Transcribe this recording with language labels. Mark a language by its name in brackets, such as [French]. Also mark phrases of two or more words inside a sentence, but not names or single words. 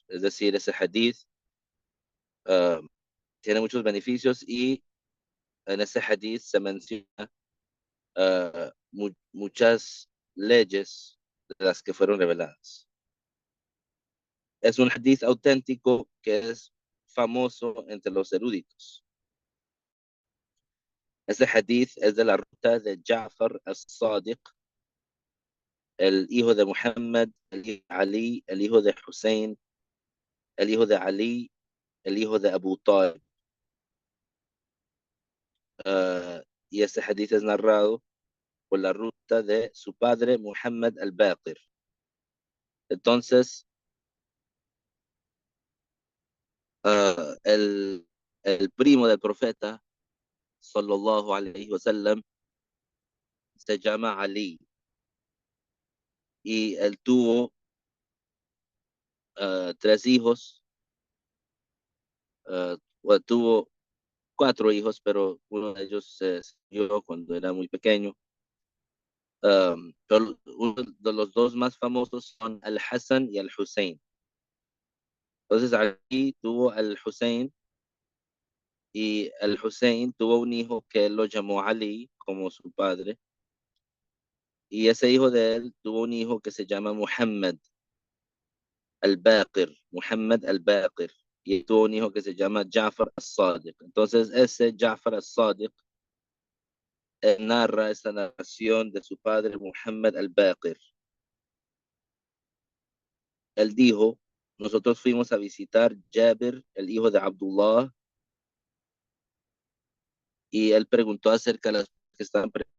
[Spanish] Es decir, ese hadith tiene muchos beneficios y en ese hadith se menciona muchas leyes de las que fueron reveladas. Es un hadith auténtico que es famoso entre los eruditos. Este hadith es de la ruta de Ja'far al-Sadiq, el hijo de Muhammad, el hijo de Ali, el hijo de Hussein, el hijo de Ali, el hijo de Abu Talib. Y este hadith es narrado por la ruta de su padre Muhammad al-Baqir. Entonces, el primo del profeta, [Arabic] صلى الله عليه وسلم, [Spanish] se llama Ali. Y él tuvo 3 hijos, bueno, tuvo 4 hijos, pero uno de ellos se murió cuando era muy pequeño. Pero uno de los 2 más famosos son el Hassan y el Hussein. Entonces Ali tuvo al Hussein Y el Hussein tuvo un hijo que él lo llamó Ali como su padre. Y ese hijo de él tuvo un hijo que se llama Muhammad al-Baqir, Muhammad al-Baqir. Y tuvo un hijo que se llama Ja'far al-Sadiq. Entonces ese Ja'far al-Sadiq narra esta narración de su padre Muhammad al-Baqir. Él dijo, nosotros fuimos a visitar Jabir, el hijo de Abdullah, y él preguntó acerca de las que estaban.